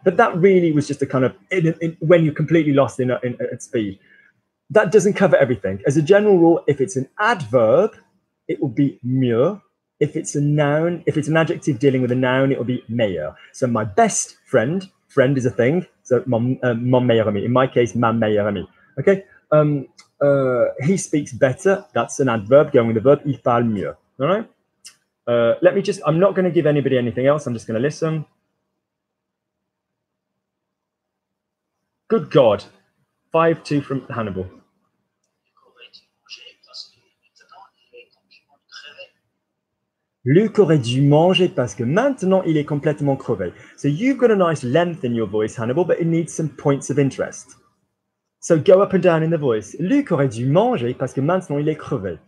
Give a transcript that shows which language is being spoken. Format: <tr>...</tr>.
<en>But that really was just a kind of, when you're completely lost at speed. That doesn't cover everything. As a general rule, if it's an adverb, it will be mieux. If it's a noun, if it's an adjective dealing with a noun, it will be meilleur. So my best friend is a thing. So</en> <fr>mon meilleur ami.</fr> <en>In my case,</en> <fr>ma meilleure amie.</fr> <en>Okay. He speaks better. That's an adverb going with the verb.</en> <fr>Il parle mieux.</fr> <en>All right. Let me just. I'm not going to give anybody anything else. I'm just going to listen. Good God. 5-2 from Hannibal.</en> <fr>Luc aurait dû manger parce que maintenant il est complètement crevé.</fr> <en>So you've got a nice length in your voice, Hannibal, but it needs some points of interest. So go up and down in the voice.</en> <fr>Luc aurait dû manger parce que maintenant il est crevé.</fr>